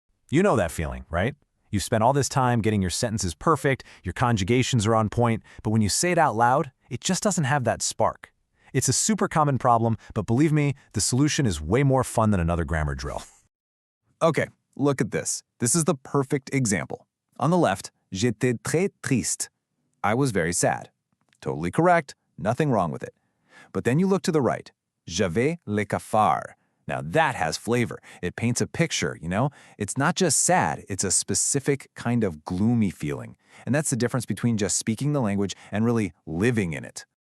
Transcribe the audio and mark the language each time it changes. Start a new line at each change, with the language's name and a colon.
English: You know that feeling, right? You've spent all this time getting your sentences perfect, your conjugations are on point, but when you say it out loud, it just doesn't have that spark. It's a super common problem, but believe me, the solution is way more fun than another grammar drill. Okay, look at this. This is the perfect example. On the left,
French: j'étais très triste.
English: I was very sad. Totally correct, nothing wrong with it. But then you look to the right,
French: j'avais le cafard.
English: Now that has flavor. It paints a picture, It's not just sad, it's a specific kind of gloomy feeling. And that's the difference between just speaking the language and really living in it.